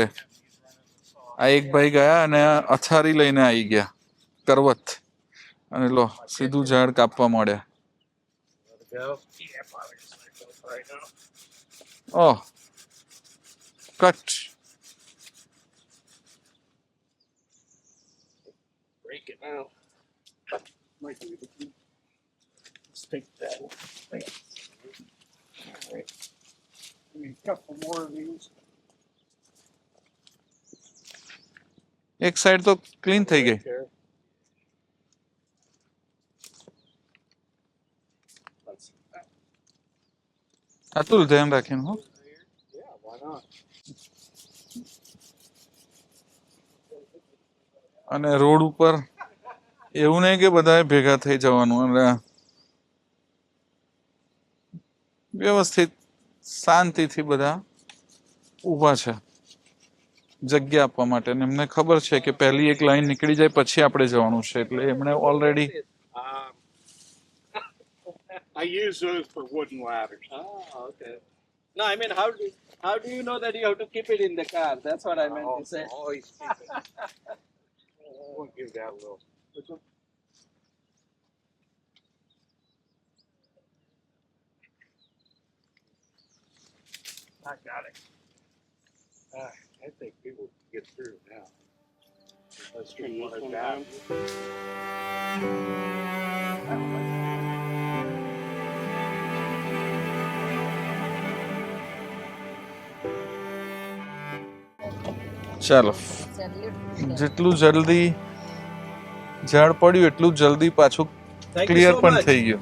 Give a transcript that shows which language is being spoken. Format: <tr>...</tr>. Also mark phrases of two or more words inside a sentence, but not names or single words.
<gu>આ એક ભાઈ ગયા અને અથારી લઈને આવી ગયા, કરવત, અને લો સીધું ઝાડ કાપવા માંડ્યા.</gu> <en>oh, cut. right now. Might be able to. Let's take that. Right. All right. Give me a couple more of these.</en> <gu>એક સાઈડ તો ક્લીન થઈ ગઈ.</gu> <en>Right there. Let's-</en> <gu>અતુલ ધ્યાન રાખીને હો.</gu> <en>Yeah, why not?</en> <gu>અને રોડ ઉપર એવું નહીં કે બધાએ ભેગા થઈ જવાનું, એટલે વ્યવસ્થિત શાંતિથી બધા ઊભા છે જગ્યા આપવા માટે. અને એમને ખબર છે કે પહેલી એક લાઈન નીકળી જાય પછી આપણે જવાનું છે, એટલે એમણે ઓલરેડી</gu> <en>Um, I use those for wooden ladders. Oh, okay. No, I mean, how do you know that you have to keep it in the car? That's what I meant to say. Always keep it. We'll give that a little. Which one? I got it. I think people can get through now. Let's do one down.</en> <gu>ચાલો. જેટલું જલ્દી ઝાડ પડ્યું એટલું જલ્દી પાછું ક્લિયર પણ થઈ ગયું.</gu>